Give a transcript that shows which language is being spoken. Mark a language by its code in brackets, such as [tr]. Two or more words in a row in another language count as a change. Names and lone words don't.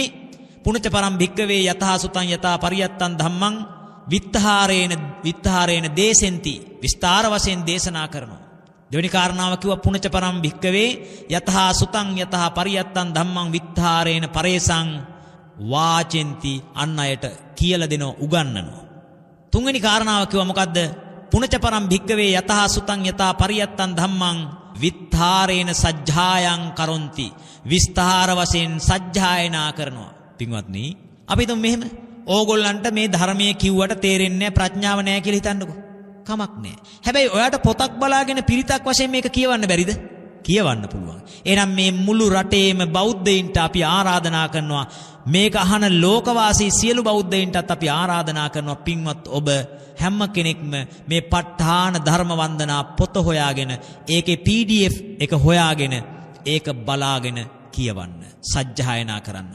[pi] පුණජ පරම් භික්කවේ යතහා සුතං යතා පරියත්තං ධම්මං විත්තහාරේන දේසෙන්ති. [si] විස්තර වශයෙන් දේශනා කරනවා. දෙවෙනි කාරණාව කිව්වා [pi] පුණජ පරම් භික්කවේ යතහා සුතං යතා පරියත්තං ධම්මං විත්තහාරේන පරේසං වාචෙන්ති [si] අන් අයට කියලා දෙනවා උගන්වනවා. තුන්වෙනි කාරණාව කිව්වා මොකද්ද? [pi] පුනච පරම් භික්කවේ යතහ සුතං යතා පරියත්තං ධම්මං විත්තාරේන සජ්ජායං කරොන්ති. [si] විස්තාර වශයෙන් සජ්ජායනා කරනවා. පින්වත්නි අපි හිතමු මෙහෙම ඕගොල්ලන්ට මේ ධර්මයේ කිව්වට තේරෙන්නේ ප්‍රඥාව නැහැ කියලා හිතන්නකෝ. කමක් නැහැ. හැබැයි ඔයාට පොතක් බලාගෙන පිරිතක් වශයෙන් මේක කියවන්න බැරිද? කියවන්න පුළුවන්. එහෙනම් මේ මුළු රටේම බෞද්ධයින්ට අපි ආරාධනා කරනවා, මේක අහන ලෝකවාසී සියලු බෞද්ධයින්ටත් අපි ආරාධනා කරනවා, පින්වත් ඔබ හැම කෙනෙක්ම මේ ප ဋ ාණ ධර්ම වන්දනා පොත හොයාගෙන ඒකේ PDF එක හොයාගෙන ඒක බලාගෙන කියවන්න, සජ්ජායනා කරන්න.